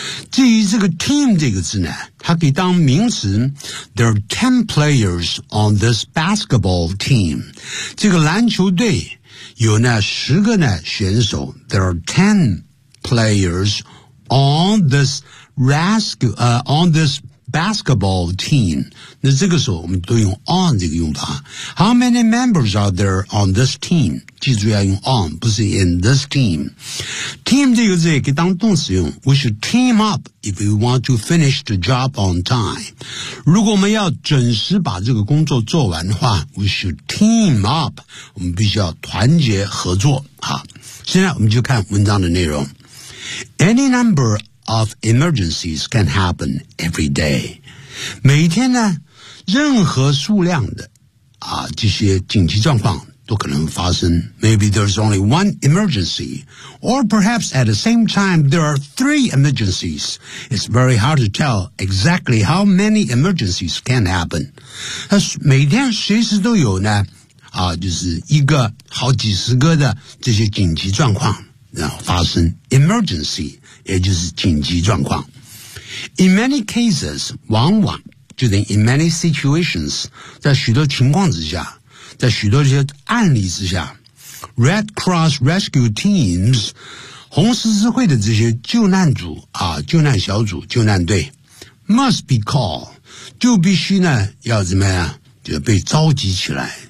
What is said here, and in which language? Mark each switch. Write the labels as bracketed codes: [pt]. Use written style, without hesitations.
[zh] 至于这个 team 这个字呢，它可以当名词。 [en] There are 10 players on this basketball team， [zh] 这个篮球队有呢十个呢选手。 [en] There are 10 players on this rescue on this basketball team. [zh] 那这个时候我们都用 on 这个用法。 [en] How many members are there on this team? [zh] 记住要用 on, 不是 [en] in this team. [zh] Team 这个字可以当动词用。 [en] We should team up if we want to finish the job on time. [zh] 如果我们要准时把这个工作做完的话 , [en] we should team up. [zh] 我们必须要团结合作。好，现在我们就看文章的内容。 [en] Any number of emergencies can happen every day. [zh] 每天呢，任何数量的啊这些紧急状况都可能发生。 [en] Maybe there's only one emergency, or perhaps at the same time there are three emergencies. It's very hard to tell exactly how many emergencies can happen. [zh] 每天随时都有呢，啊，就是一个好几十个的这些紧急状况。然后发生 emergency, 也就是紧急状况。 [en] In many cases, [zh] 往往就等于 [en] in many situations, [zh] 在许多情况之下，在许多这些案例之下， [en] Red Cross Rescue Teams, [zh] 红十字会的这些救难组啊，救难小组、救难队 [en] must be called, [zh] 就必须呢要怎么样，就被召集起来。